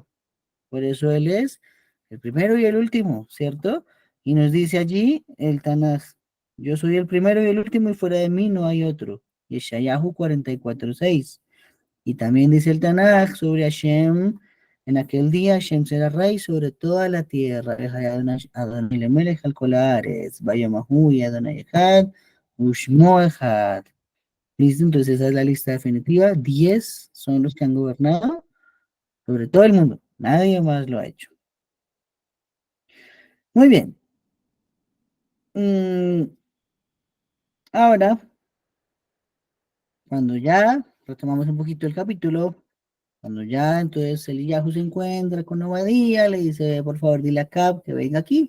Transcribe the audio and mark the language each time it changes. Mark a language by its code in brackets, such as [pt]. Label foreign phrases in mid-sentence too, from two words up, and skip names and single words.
[es] Por eso él es el primero y el último, ¿cierto? Y nos dice allí el Tanaj, yo soy el primero y el último y fuera de mí no hay otro. Yeshayahu 44:6. Y también dice el Tanaj sobre Hashem En aquel día Hashem será rey sobre toda la tierra. [he] אדוני למלך על כל הארץ ויאמהו י אדוני אחד ושמו אחד. [es] ¿Listo? Entonces esa es la lista definitiva. 10 son los que han gobernado sobre todo el mundo. Nadie más lo ha hecho. Muy bien. Ahora, cuando ya retomamos un poquito el capítulo, cuando ya entonces Eliyahu se encuentra con Obadía, le dice, por favor, dile a Acab que venga aquí.